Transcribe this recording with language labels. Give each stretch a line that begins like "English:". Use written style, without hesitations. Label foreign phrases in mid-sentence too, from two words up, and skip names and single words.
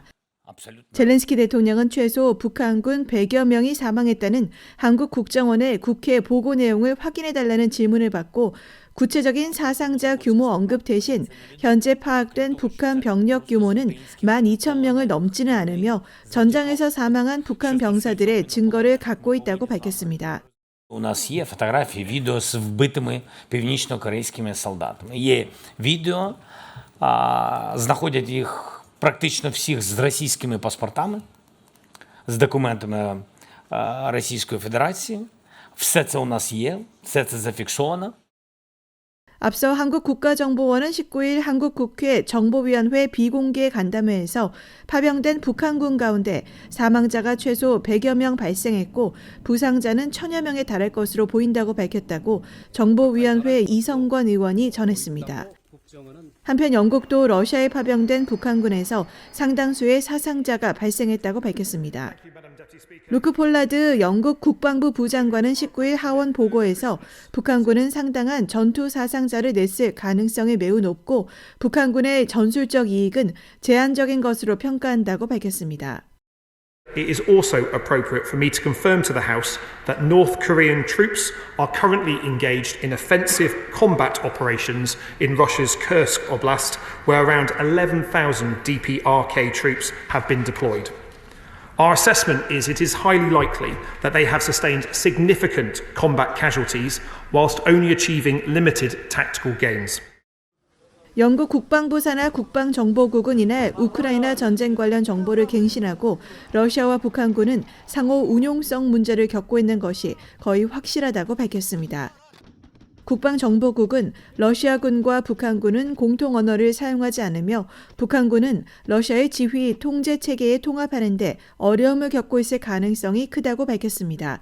Korean: 젤렌스키 대통령은 최소 북한군 100여 명이 사망했다는 한국 국정원의 국회 보고 내용을 확인해달라는 질문을 받고 구체적인 사상자 규모 언급 대신 현재 파악된 북한 병력 규모는 12,000명을 넘지는 않으며 전장에서 사망한 북한 병사들의 증거를 갖고 있다고 밝혔습니다.
Ukrainian: У нас є фотографії, відео з вбитими північно-корейськими солдатами. Є відео, знаходять їх практично всіх з російськими паспортами, з документами Російської Федерації. Все це у нас є, все це зафіксовано.
Korean: 앞서 한국 국가정보원은 19일 한국 국회 정보위원회 비공개 간담회에서 파병된 북한군 가운데 사망자가 최소 100여 명 발생했고 부상자는 1,000여 명에 달할 것으로 보인다고 밝혔다고 정보위원회 이성권 의원이 전했습니다. 한편 영국도 러시아에 파병된 북한군에서 상당수의 사상자가 발생했다고 밝혔습니다. 루크 폴라드 영국 국방부 부장관은 19일 하원 보고에서 북한군은 상당한 전투 사상자를 냈을 가능성이 매우 높고 북한군의 전술적 이익은 제한적인 것으로 평가한다고 밝혔습니다.
English: It is also appropriate for me to confirm to the House that North Korean troops are currently engaged in offensive combat operations in Russia's Kursk Oblast, where around 11,000 DPRK troops have been deployed. Our assessment is it is highly likely that they have sustained significant combat casualties whilst only achieving limited tactical gains.
Korean: 영국 국방부 산하 국방정보국은 이날 우크라이나 전쟁 관련 정보를 갱신하고 러시아와 북한군은 상호 운용성 문제를 겪고 있는 것이 거의 확실하다고 밝혔습니다. 국방정보국은 러시아군과 북한군은 공통 언어를 사용하지 않으며 북한군은 러시아의 지휘 통제 체계에 통합하는 데 어려움을 겪고 있을 가능성이 크다고 밝혔습니다.